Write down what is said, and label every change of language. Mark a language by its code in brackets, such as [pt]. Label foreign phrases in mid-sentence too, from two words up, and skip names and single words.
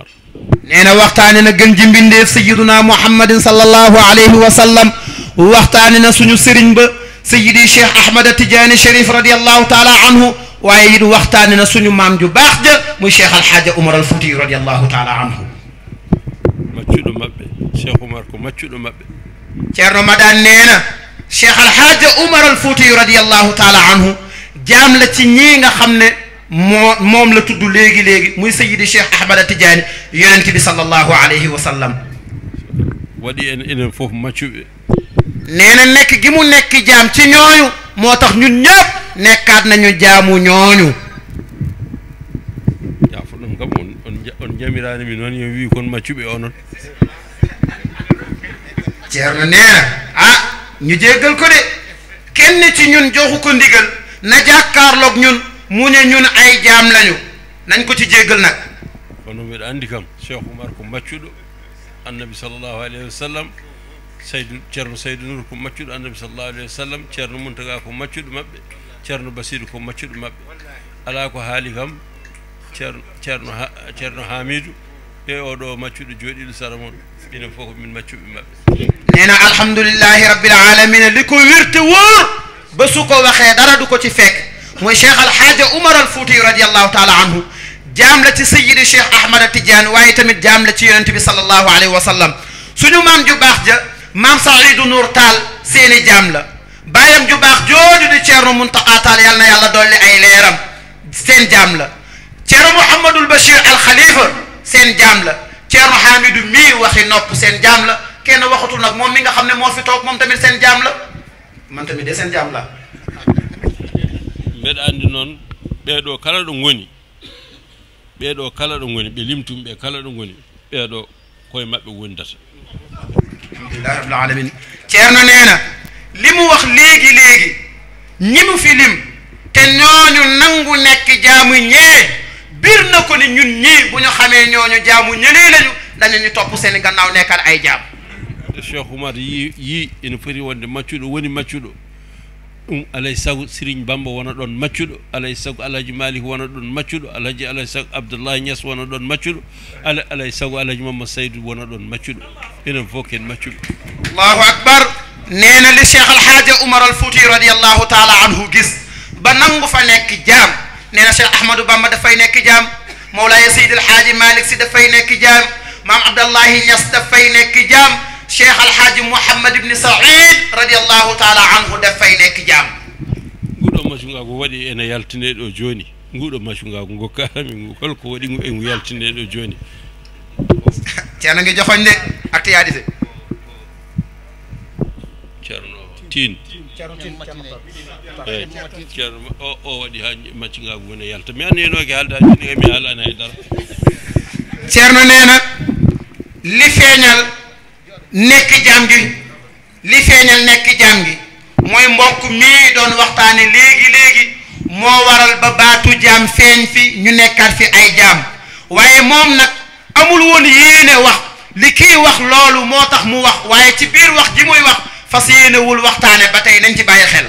[wo] nee na waxtaane na gën ji mbindeef sayiduna Muhammadin [ar] صلى الله عليه وسلم. [wo] waxtaane na suñu sëriñ ba sayidi Cheikh Ahmad Tidiane Cherif [ar] رضي الله تعالى عنه. [wo] waaye it waxtaane na suñu maam ju baax ja muy Cheikh Alxaaja Umar al Fuuti [ar] رضي الله تعالى عنه. [ff] maccuɗo maɓɓe Cheikh Oumar ko maccuɗo maɓɓe. [wo] Ceerno Madane nee na Cheikh Alxaaja Umar al Fuuti [ar] رضي الله تعالى عنه [wo] jaam la ci ñii nga xam ne moom la tudd léegi léegi muy sayidi Cheikh Ahmad Tidiane yonent bi [ar] صلى الله عليه وسلم. [ff] waɗi en enen fof maccuɓe. [wo] nee na nekk gi mu nekk jaam ci ñooñu moo tax ñun ñëpp nekkaat nañu jaamu ñooñu. [ff] yaafo ɗum kam on jamirani mi noon yo wi kon maccuɓe onon. [wo] Ceerno nee na ah ñu jéggal ko de kenn ci ñun joxu ko ndigal na jàkkaarloog ñun mu ne ñun ay jaam lañu nañ ko ci jéggal nag. [ff] kono mbiɗa andi kam Cheikh Oumar ko maccuɗo [ar] النبي صلى الله عليه وسلم. [ff] Ceerno Saydou Nour ko maccuɗo [ar] النبي صلى الله عليه وسلم. [ff] Ceerno Muntaga ko maccuɗo maɓɓe. Ceerno Basiru ko maccuɗo maɓɓe. ala ko haali kam Ceerno Hamidou e oɗo maccuɗo jooɗiɗo sara moon ɓinen fof ko min maccuɓe maɓɓe. [wo] nee na [ar] الحمد لله رب العالمين [wo] li ko wérte wóor ba su ko waxee dara du ko ci fekk mooy Cheikh Alxaaja Umar al Fuuti [ar] رضي الله تعالى عنه [wo] jaam la ci sayidi Cheikh Ahmad Tidiane waaye tamit jaam la ci yonent bi [ar] صلى الله عليه وسلم. [wo] suñu maam ju baax ja maam Saïdou Nour Tall seeni jaam la baayam ju baax jooju di Ceerno Muntaqa Tall yal na yàlla dolli ay leeram seen jaam la. Ceerno Mouhamadul Bachir al Khalifa seen jaam la. Ceerno Hamidou mii waxi nopp seen jaam la kenn waxatul nag moom mi nga xam ne moo fi toog moom tamit seen jaam la man tamit de seen jaam la. [ff] mbeɗa andi noon ɓeeɗo kala ɗo ngoni ɓeeɗo kala ɗo ngoni ɓe limtum ɓe kala ɗo ngoni ɓeeɗo koye maɓɓe wondata. [ar] الحمد لله رب العالمين. [wo] Ceerno nee na li mu wax léegi léegi ñi mu fi lim te ñooñu nangu nekk jaamu ñee bir na ko ni ñun ñii bu ñu xamee ñooñu jaamu ñëlee lañu dañu ñu topp seen gannaaw nekkal ay jaam. [ff] te Cheikh Oumar yii ene foti wonde maccuɗo woni maccuɗo ɗum alay sago Serigne Bamba wona ɗon maccuɗo alay sago Alhaji Malick wona ɗon maccuɗo alay sago Abdoulaye Niass wona ɗon maccuɗo alay sago Alhaji Mamadou Saydou wona ɗon maccuɗo enen fof ken maccuɓe. [ar] الله أكبر. [wo] nee na li Cheikh Alxaaja Umar al Fuuti [ar] رضي الله تعالى عنه [wo] gis ba nangu fa nekk jaam nee na Cheikh Ahmadou Bamba dafay nekk jaam Mawlaaya Seydi Alxaaji Malick Si dafay nekk jaam maam Abdallahi Niass dafay nekk jaam Cheikh Alxaaji Mouhammad ibni Saïd [ar] رضي الله تعالى عنه [wo] dafay nekk jaam. [ff] nguɗo macungago waɗi ene yaltine ɗo joni nguɗo macungago gokkami ngu holko waɗi ngu ngu yaltine ɗo joni. [wo] Ceerno ngi joxoñ de acte yaadi de. [ff] Ceerno Tine eyi Ceerno o waɗi ha macungago wone yalta mi annenoke haaldaji ɗi mi haalani haydara. [wo] Ceerno nee na li feeñal nekk jaam gi li feeñal nekk jaam gi mooy mbokk mii doon waxtaane léegi moo waral ba baatu jaam feeñ fi ñu nekkaat fi ay jaam waaye moom nag amul woon yéene wax li kii wax loolu moo tax mu wax waaye ci biir wax ji muy wax fas yéenewul waxtaane ba tey nañ ci bàyyi xel.